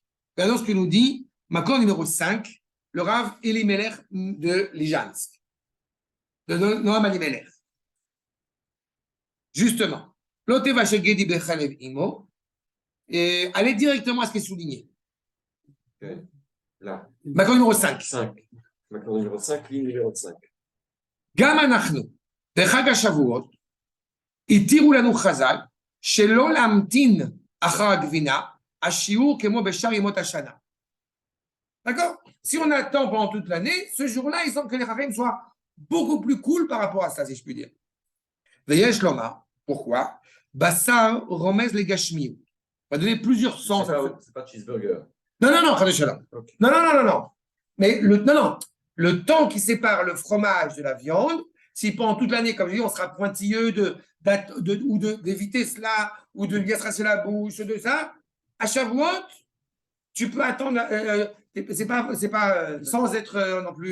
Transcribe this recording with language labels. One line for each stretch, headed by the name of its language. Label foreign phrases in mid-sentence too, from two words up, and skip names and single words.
French: Regardons ce que nous dit Makor numéro 5, le Rav Elimelech de Lijansk. De Noam Elimelech. Justement, et allez directement à ce qui est souligné. Okay. Là. Makor numéro 5. Makor numéro 5, ligne numéro 5.
Hebrew: גם אנחנו, בחג השבועות, התירו לנו חז"ל שלא להמתין אחר הגבינה, השיעור כמו בשאר ימות השנה.
French: D'accord? Si on attend pendant toute l'année, ce jour-là, il semble que les Chachamim soient beaucoup plus cool par rapport à ça, si je puis dire.
Hebrew: ויש לומר,
French: pourquoi?
Hebrew: בשר רומז
French: les gashmiou. On va donner plusieurs sens. C'est pas cheeseburger. Non, okay. Non. Mais le temps qui sépare le fromage de la viande, si pendant toute l'année, comme je dis, on sera pointilleux d'éviter cela, ou de bien se rincer la bouche, de ça, À Shavuot, tu peux attendre, c'est pas sans être non plus.